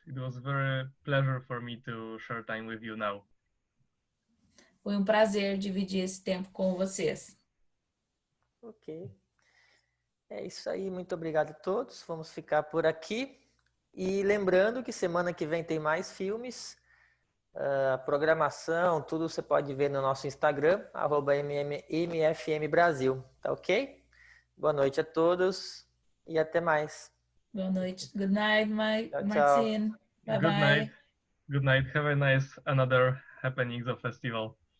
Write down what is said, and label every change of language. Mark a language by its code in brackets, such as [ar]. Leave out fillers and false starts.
[en] It was a very pleasure for me to share time with you now. [pt] Foi um prazer dividir esse tempo com vocês. Ok. É isso aí. Muito obrigado a todos. Vamos ficar por aqui. E lembrando que semana que vem tem mais filmes, a programação, tudo você pode ver no nosso Instagram, @MFM Brasil, tá ok? Boa noite a todos e até mais. Boa noite. [en] Good night, [pt] Tchau, tchau. [en] Martin. Bye Good night. bye. Good night. Have a nice another happenings of festival.